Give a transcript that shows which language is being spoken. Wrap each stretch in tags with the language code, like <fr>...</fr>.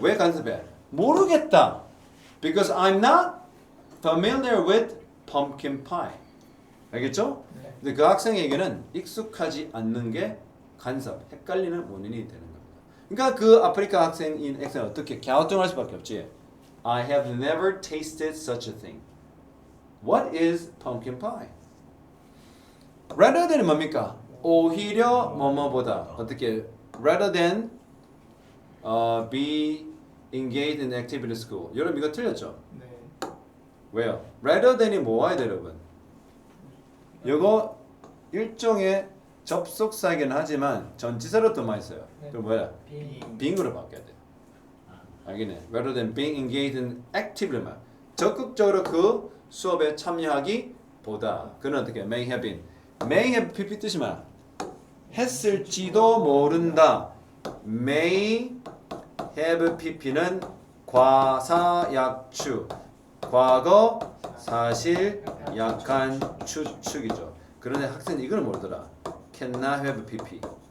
<ko>왜 간섭해? 모르겠다.</ko> <en>Because I'm not familiar with pumpkin pie.</en> <ko>알겠죠? 네. 근데 그 학생에게는 익숙하지 않는 게 간섭, 헷갈리는 원인이 되는 겁니다. 그러니까 그 아프리카 학생인 X는 어떻게 갸우뚱할 수밖에 없지.</ko> <en>I have never tasted such a thing. What is pumpkin pie? Rather than은</en> <ko>뭡니까? 오히려 뭐뭐보다 어떻게</ko> <en>rather than be engaged in activity in school.</en> <ko>여러분 이거 틀렸죠? 네. 왜요? rather than이 뭐와야 돼 여러분? 이거 일종의 접속사이긴 하지만 전치사로 더 많이 써요. 네. 그럼 뭐야?</ko> <en>being</en> <ko>being으로 바뀌어야 돼. 알겠네.</ko> <en>rather than being engaged in activity만</en> <ko>적극적으로 그 수업에 참여하기보다 그는 어떻게</ko> <en>may have been may have pp</en> <ko>뜻이 뭐야? 했을지도 모른다. may have pp는 과사약추 과거 사실 약한 추측이죠. 그런데 학생이 이걸 모르더라.</ko> <en>cannot have pp.</en>